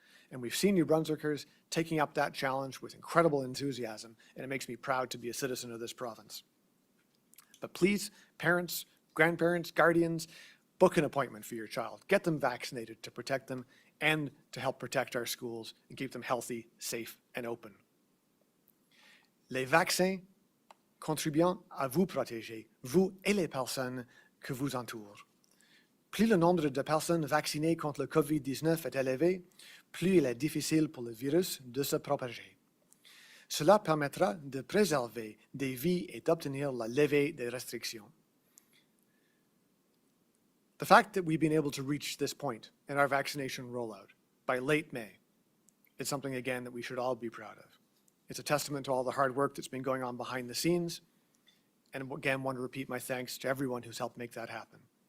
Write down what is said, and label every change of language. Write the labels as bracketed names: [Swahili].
[English] And we've seen New Brunswickers taking up that challenge with incredible enthusiasm, and it makes me proud to be a citizen of this province. But please, parents, grandparents, guardians, book an appointment for your child. Get them vaccinated to protect them and to help protect our schools and keep them healthy, safe, and open. [French] Les vaccins contribuant à vous protéger, vous et les personnes que vous entourent. Plus le nombre de personnes vaccinées contre le COVID-19 est élevé, plus il est difficile pour le virus de se propager. Cela permettra de préserver des vies et d'obtenir la levée des restrictions. [English] The fact that we've been able to reach this point in our vaccination rollout by late May is something, again, that we should all be proud of. It's a testament to all the hard work that's been going on behind the scenes. And again, want to repeat my thanks to everyone who's helped make that happen.